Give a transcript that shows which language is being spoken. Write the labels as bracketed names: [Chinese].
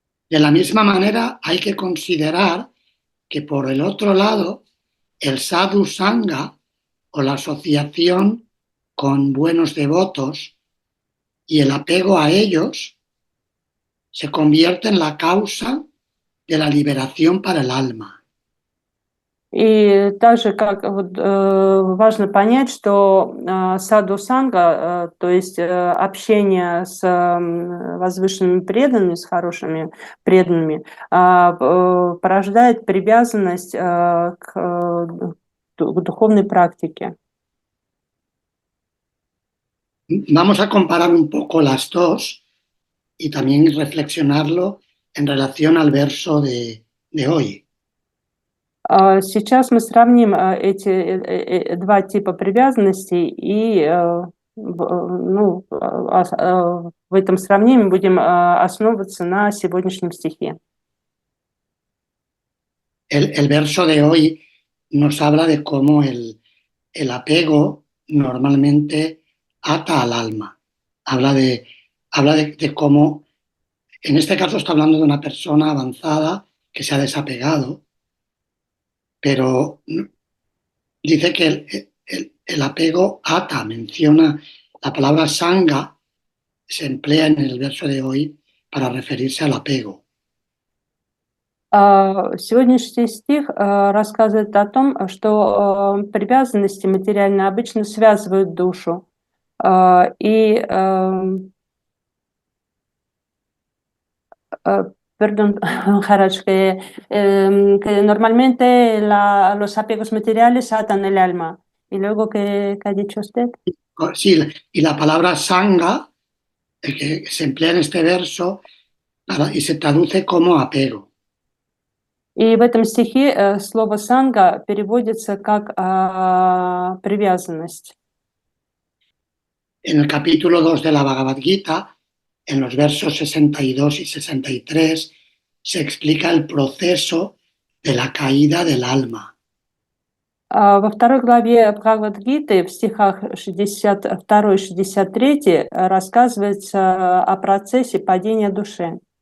[Spanish] De la misma manera, hay que considerar que por el otro lado, el sadhu sangha o la asociación con buenos devotos y el apego a ellos se convierte en la causa de la liberación para el alma. [Russian] И также как вот, важно понять, что саду санга, то есть общение с возвышенными преданными, с хорошими преданными, порождает привязанность к духовной практике. [Spanish] Vamos a comparar un poco las dos y también reflexionarlo en relación al verso de hoy. [Russian] Сейчас мы сравним эти два типа привязанностей и ну, в этом сравнении будем основываться на сегодняшнем стихе. [Spanish] El verso de hoy nos habla de cómo el apego normalmente ata al alma. Habla de cómo, en este caso está hablando de una persona avanzada que se ha desapegado, pero dice que el apego ata, menciona la palabra sanga, se emplea en el verso de hoy para referirse al apego. [Russian] Сегодняшний стих рассказывает о том, что привязанности материально обычно связывают душу. [Spanish] И perdón, Haraj, que normalmente los apegos materiales atan el alma. ¿Y luego qué ha dicho usted? Sí, y la palabra sanga, que se emplea en este verso, y se traduce como apego. [Russian] И в этом стихе слово «санга» переводится как привязанность. [Spanish] En el capítulo 2 de la Bhagavad Gita, en los versos 62 y 63, se explica el proceso de la caída del alma. [Russian] Во второй главе Бхагавад-гиты в стихах 62 и 63 рассказывается о процессе падения души.